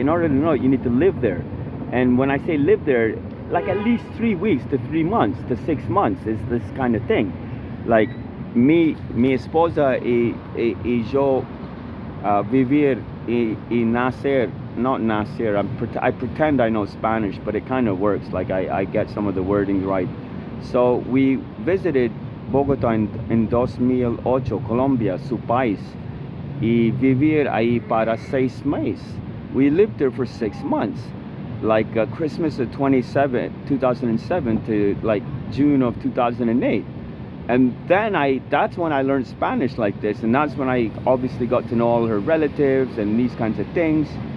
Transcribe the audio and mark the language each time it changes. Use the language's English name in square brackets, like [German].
[English] In order to know it, you need to live there. And when I say live there, like at least 3 weeks to 3 months to 6 months is this kind of thing. Like, [Spanish] mi esposa y yo vivir y nacer, [English] not nacer, I pretend I know Spanish, but it kind of works. Like, I get some of the wording right. So we visited [Spanish] Bogotá en 2008, Colombia, su país, y vivir ahí para 6 meses. [English] We lived there for 6 months, like Christmas of 2007 to like June of 2008. And then that's when I learned Spanish like this, and that's when I obviously got to know all her relatives and these kinds of things.